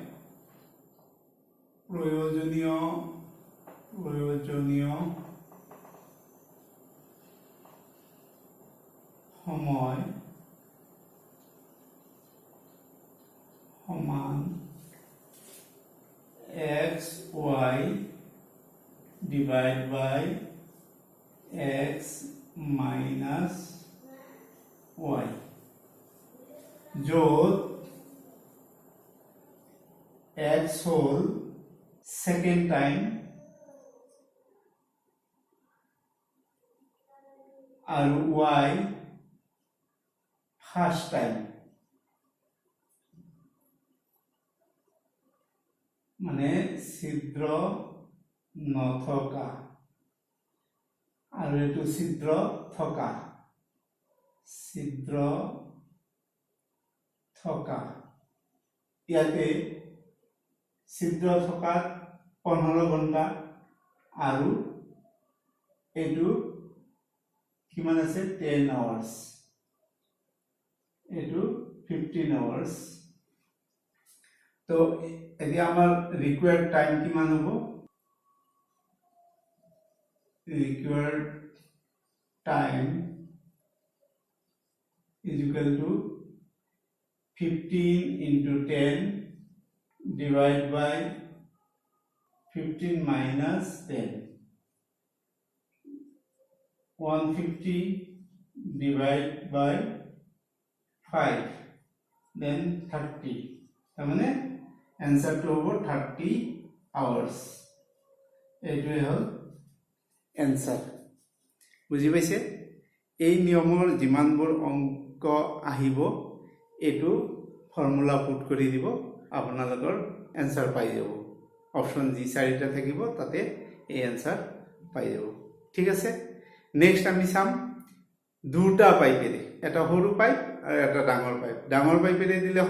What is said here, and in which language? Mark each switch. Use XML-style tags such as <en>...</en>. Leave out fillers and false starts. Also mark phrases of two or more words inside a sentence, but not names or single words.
<en>সমান xy divided by x minus y</en> <as>য'ত x হ'ল</as> <en>second time</en> <as>আৰু y</as> <en>first time</en> <as>মানে ছিদ্ৰ নথকা আৰু এটো ছিদ্ৰ থকা ইয়াতে ছিদ্ৰ থকা 15 ঘণ্টা আৰু এটো কিমান আছে 10 hours এটো 15 hours তো এতিয়া আমাৰ</as> <en>required time</en> <as>কিমান হ'ব</as> <en>required time is equal to 15 into 10 divided by 15 minus 10 150 divided by 5 then 30</en> <as>তার</as> <en>answer to over 30 hours</en> <as>এইটোৱে হ'ল answer বুজি পাইছে এই নিয়মৰ যিমানবোৰ অংক আহিব এটো</as> <en>formula put</en> <as>কৰি দিব আপোনালোকৰ answer পাই যাব অপচন জি চাৰিটা থাকিব তাতে এই answer পাই যাব ঠিক আছে নেক্সট আমি চাম দুটা পাইপেৰে এটা সৰু পাইপ আৰু এটা ডাঙৰ পাইপেৰে দিলে</as>